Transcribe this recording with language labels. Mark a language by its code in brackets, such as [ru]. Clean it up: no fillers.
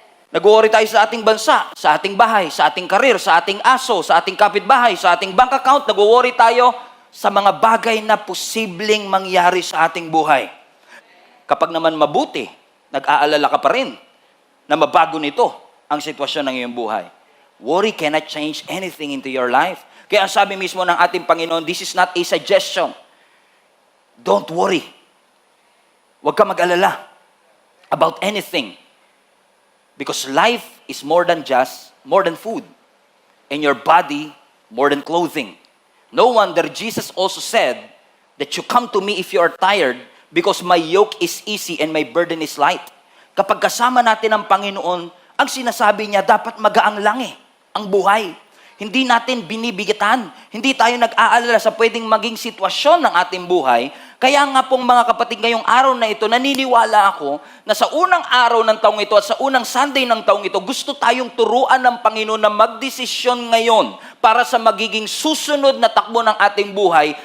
[tl] Nag-worry tayo sa ating bansa, sa ating bahay, sa ating karir, sa ating aso, sa ating kapitbahay, sa ating bank account. Nag-worry tayo sa mga bagay na posibleng mangyari sa ating buhay. Kapag naman mabuti, nag-aalala ka pa rin na mabago nito. ang sitwasyon ng iyong buhay. [en] Worry cannot change anything into your life. [tl] Kaya ang sabi mismo ng ating Panginoon, [en] this is not a suggestion. Don't worry. [tl] Huwag ka mag-alala [en] about anything. Because life is more than food. And your body, more than clothing. No wonder Jesus also said that you come to me if you are tired because my yoke is easy and my burden is light. [tl] Kapag kasama natin ang Panginoon, ang sinasabi niya, dapat magaang lang ang buhay. Hindi natin binibigatan. Hindi tayo nag-aalala sa pwedeng maging sitwasyon ng ating buhay. Kaya nga pong mga kapatid, ngayong araw na ito, naniniwala ako na sa unang araw ng taong ito at sa unang Sunday ng taong ito, gusto tayong turuan ng Panginoon na magdesisyon ngayon para sa magiging susunod na takbo ng ating buhay.